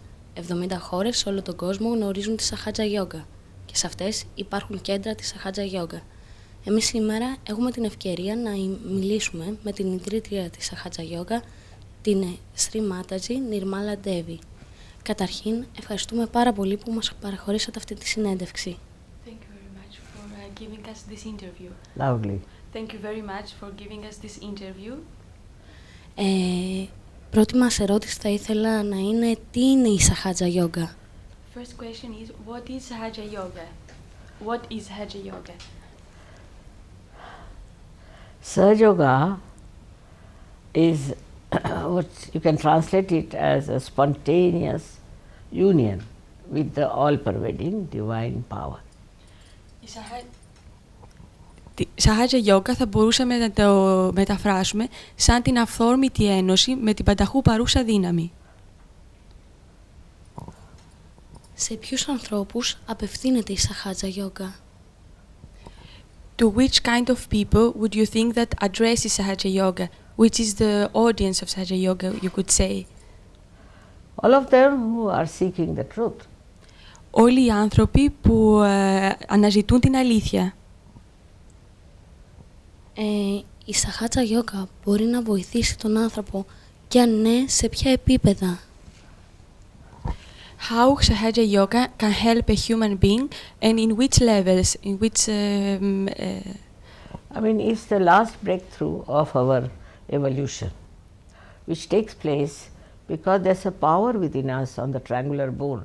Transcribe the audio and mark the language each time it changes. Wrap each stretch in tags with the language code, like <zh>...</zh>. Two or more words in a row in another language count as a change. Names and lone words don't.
<el>70 χώρες σε όλο τον κόσμο γνωρίζουν τη Sahaja Yoga και σε αυτές υπάρχουν κέντρα της Sahaja Yoga. Εμείς σήμερα έχουμε την ευκαιρία να μιλήσουμε με την ιδρύτρια της Sahaja Yoga, την Shree Mataji. Καταρχήν, ευχαριστούμε πάρα πολύ που μας παραχωρήσατε αυτή τη συνέντευξη.</el> <en>Thank you very much for giving us this interview. Lovely. Thank you very much for giving us this interview.</en> <el>Πρώτη μας ερώτηση θα ήθελα να είναι τι είναι η Sahaja Yoga.</el> <en>First question is, what is Sahaja Yoga? What is Sahaja Yoga? Sahaja Yoga is what you can translate it as a spontaneous union with the all-pervading divine power.</en> <el>Τη Sahaja Yoga θα μπορούσαμε να το μεταφράσουμε σαν την αυθόρμητη ένωση με την πανταχού παρούσα δύναμη. Σε ποιους ανθρώπους απευθύνεται η Sahaja Yoga?</el> <en>To which kind of people would you think that addresses Sahaja Yoga? Which is the audience of Sahaja Yoga, you could say? All of them who are seeking the truth.</en> <el>Όλοι οι άνθρωποι που αναζητούν την αλήθεια. Η Sahaja Yoga μπορεί να βοηθήσει τον άνθρωπο και αν ναι, σε ποια επίπεδα?</el> <en>How Sahaja Yoga can help a human being and in which levels, in which... I mean, it's the last breakthrough of our evolution, which takes place because there's a power within us on the triangular bone.</en>